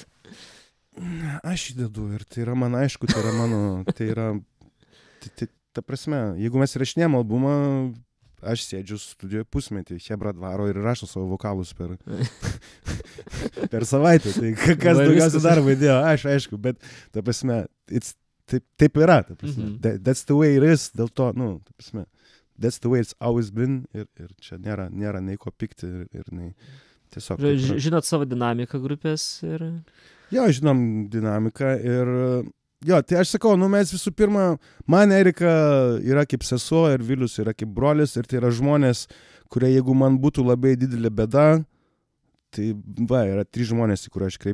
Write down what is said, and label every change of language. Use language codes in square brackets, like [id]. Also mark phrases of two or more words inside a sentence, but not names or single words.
[lt] Aš įdedu ir tai yra man aišku, tai yra mano, tai yra, ta prasme, jeigu mes įrašinėjom albumą, aš sėdžiu studijoje pusmetį, chebra dvaro ir rašo savo vokalus per savaitę, tai kas daugiausiai darbą įdėjo, aš aišku, bet ta prasme, taip yra, ta prasme. [en] That's the way it is, [lt] dėl to, ta prasme, [en] that's the way it's always been [lt] ir čia nėra nei ko pykti ir nei tiesiog. Žinot savo dinamiką grupės ir... Jo, žinom dinamiką ir jo, tai aš sakau, mes visų pirma, man Erika yra kaip sesuo ir Vilius yra kaip brolis ir tai yra žmonės, kurie jeigu man būtų labai didelė bėda, tai yra 3 žmonės, į kurią aš